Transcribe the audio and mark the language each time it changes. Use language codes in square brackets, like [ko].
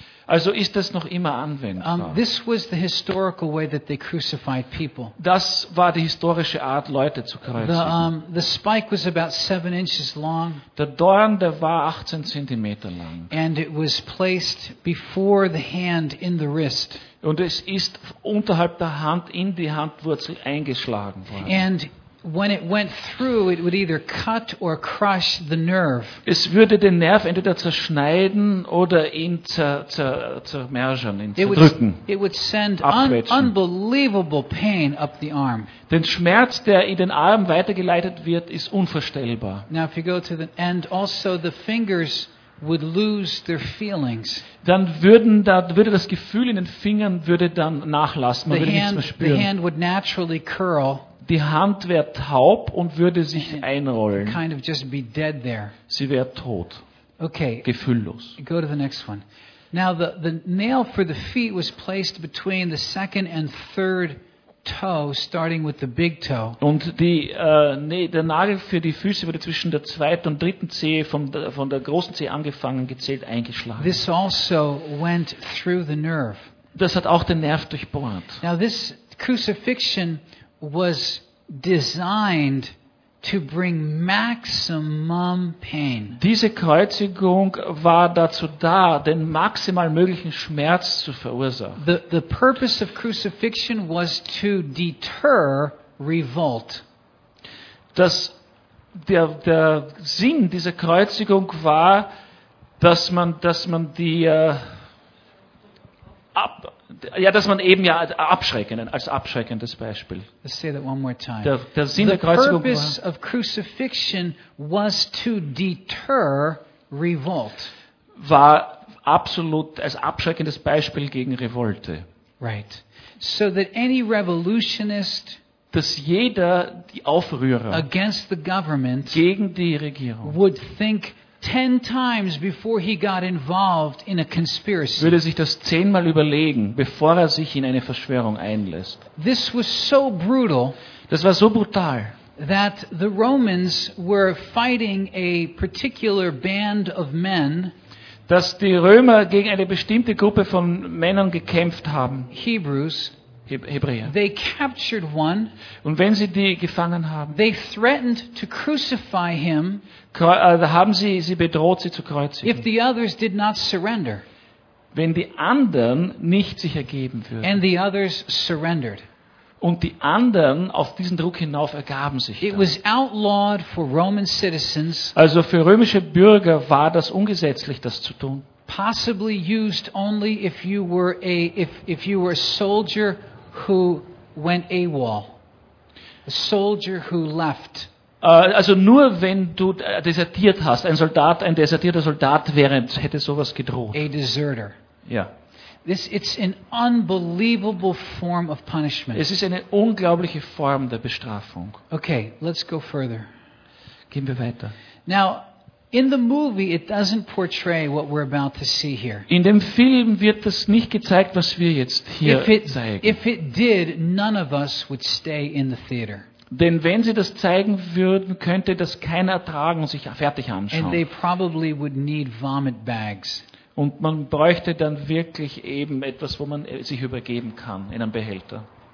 [de] Also ist das noch immer anwendbar. [en] This was the historical way that they crucified people. [de] Das war die historische Art, Leute zu kreuzigen. [en] The spike was about 7 inches long. [de] Der Dorn, der war 18 cm lang. [en] And it was placed before the hand in the wrist. [de] Und es ist unterhalb der Hand in die Handwurzel eingeschlagen worden. [en] And when it went through, it would either cut or crush the nerve. [de] Es würde den Nerv entweder zerschneiden oder ihn zermergen, ihn zerdrücken. [en] It would send unbelievable pain up the arm. [de] Den Schmerz, der in den Arm weitergeleitet wird, ist unvorstellbar. [en] Now if you go to the end, also the fingers would lose their feelings. [de] Dann würde das Gefühl in den Fingern würde dann nachlassen. Man würde nichts mehr spüren. [en] The hand would naturally curl. [de] Die Hand wäre taub und würde sich einrollen. [en] Kind of just be dead there. [de] Sie wäre tot. [en] Okay. [de] Gefühllos. [en] Go to the next one. Now the nail for the feet was placed between the second and third toe, starting with the big toe. [de] Und der Nagel für die Füße wurde zwischen der zweiten und dritten Zehe von der großen Zehe angefangen gezählt eingeschlagen. [en] This also went through the nerve. [de] Das hat auch den Nerv durchbohrt. [en] Now this crucifixion was designed to bring maximum pain. [de] Diese Kreuzigung war dazu da, den maximal möglichen Schmerz zu verursachen. [en] The purpose of crucifixion was to deter revolt. [de] Der Sinn dieser Kreuzigung war, dass man eben abschreckendes Beispiel. [en] Let's say that one more time. [de] Der Sinn der Kreuzigung war. [en] The purpose of crucifixion was to deter revolt. [de] War absolut als abschreckendes Beispiel gegen Revolte. [en] Right. So that any revolutionist, [de] dass jeder die Aufrührer [en] against the government [de] gegen die Regierung [en] would think 10 times before he got involved in a conspiracy. [de] Würde sich das 10-mal überlegen, bevor er sich in eine Verschwörung einlässt. [en] This was so brutal. [de] Das war so brutal. [en] That the Romans were fighting a particular band of men. [de] Dass die Römer gegen eine bestimmte Gruppe von Männern gekämpft haben. [en] Hebrews. [de] Hebräer. [en] They captured one. [de] Und wenn sie die gefangen haben, [en] they threatened to crucify him. [de] Haben sie bedroht, sie zu kreuzigen. [en] If the others did not surrender. [de] Wenn die anderen nicht sich ergeben würden. [en] And the others surrendered. [de] Und die anderen auf diesen Druck hinauf ergaben sich. [en] It was outlawed for Roman citizens. [de] Also für römische Bürger war das ungesetzlich, das zu tun. [en] Possibly used only if you were a soldier who went AWOL. A soldier who left. [de] Also nur wenn du desertiert hast, ein Soldat, ein desertierter Soldat wäre, hätte sowas gedroht. [en] A deserter. [de] Ja. [en] This, it's an unbelievable form of punishment. [de] Es ist eine unglaubliche Form der Bestrafung. [en] Okay, let's go further. [de] Gehen wir weiter. [en] Now, in the movie, it doesn't portray what we're about to see here. [de] In dem Film wird das nicht gezeigt, was wir jetzt hier zeigen. [en] If it did, none of us would stay in the theater. [de] Denn wenn sie das zeigen würden, könnte das keiner ertragen und sich fertig anschauen. [en] And they probably would need vomit bags. [de] Und man bräuchte dann wirklich eben etwas, wo man sich übergeben kann, in einem Behälter.